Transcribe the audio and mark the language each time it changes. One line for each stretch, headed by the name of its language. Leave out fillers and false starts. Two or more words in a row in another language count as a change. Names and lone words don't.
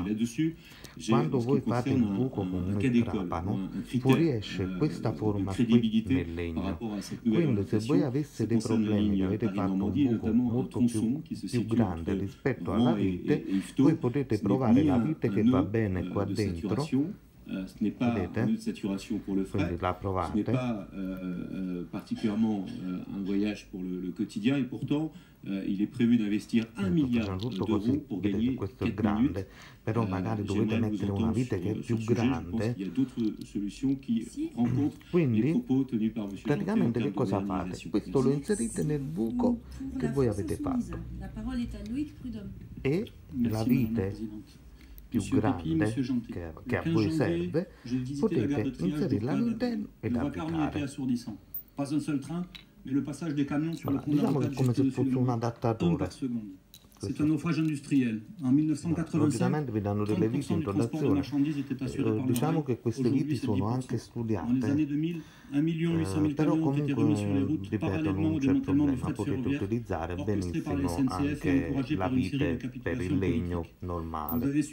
Italian: Quando voi fate il buco con un trapano, fuoriesce questa forma qui nel legno. Quindi se voi aveste dei problemi che avete fatto un buco molto più grande rispetto alla vite, voi potete provare la vite che va bene qua dentro.
French: Ce n'est pas une nœud de saturation pour le fret, ce n'est pas particulièrement un voyage pour le quotidien, et pourtant il est prévu d'investir 1 milliard d'euros pour gagner 4 minutes.
Italian: Però magari dovete mettere una vite che è più grande. Quindi praticamente che cosa fate? Questo lo inserite nel buco che voi avete fatto e la vite più grande che a voi serve, potete inserirla all'interno ed abitare. Diciamo che è come se fosse un adattatore.
French: C'est un naufrage industriel. En 1985,
Italian: vi danno delle viti in dotazione. Diciamo che queste viti sono anche studiate. Però comunque, ripeto, non c'è problema, potete utilizzare benissimo anche la vite per il legno normale.